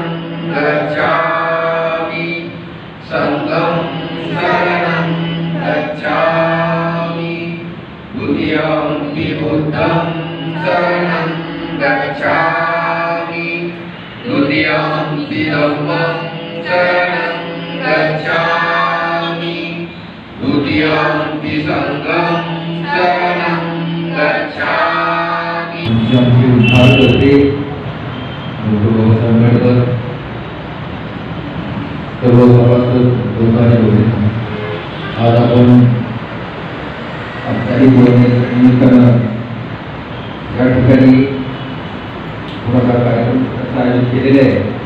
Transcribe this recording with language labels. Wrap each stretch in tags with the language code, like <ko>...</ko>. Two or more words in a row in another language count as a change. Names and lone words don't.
<pi>गच्छामि संघं शरणं गच्छामि द्वितीयं बुद्धं शरणं गच्छामि तृतीयं धम्मं शरणं गच्छामि द्वितीयं संघं शरणं गच्छामि.</pi> <mr>आमचे उद्धार करते डॉक्टर बाबासाहेब आंबेडकर सर्व सभासद लोकांनी होते. आज आपण आजच्याही निमित्तानं या ठिकाणी थोडासा कार्यक्रम आयोजित केलेले आहे.</mr>